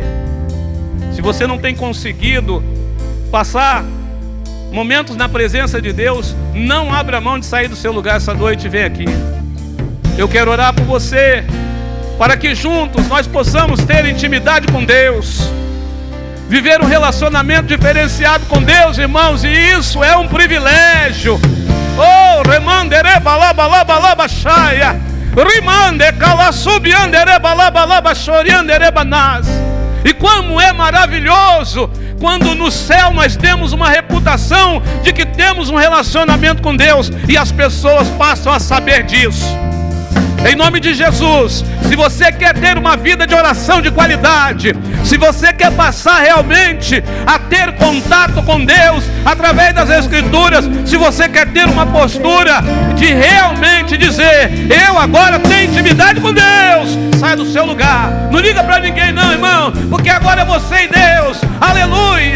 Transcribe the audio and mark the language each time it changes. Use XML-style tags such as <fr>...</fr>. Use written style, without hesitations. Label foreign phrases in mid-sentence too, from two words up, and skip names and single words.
<pt>Se você não tem conseguido passar momentos na presença de Deus, não abra mão de sair do seu lugar essa noite e vem aqui. Eu quero orar por você, para que juntos nós possamos ter intimidade com Deus, viver um relacionamento diferenciado com Deus, irmãos, e isso é um privilégio. Oh, remandere balabalabalabashaya, rimande calasubiandere balabalabashoriandere banas. E como é maravilhoso quando no céu nós temos uma reputação de que temos um relacionamento com Deus e as pessoas passam a saber disso. Em nome de Jesus, se você quer ter uma vida de oração de qualidade, se você quer passar realmente a ter contato com Deus através das Escrituras, se você quer ter uma postura de realmente dizer: eu agora tenho intimidade com Deus, sai do seu lugar, não liga para ninguém não, irmão, porque agora é você e Deus, aleluia.</pt>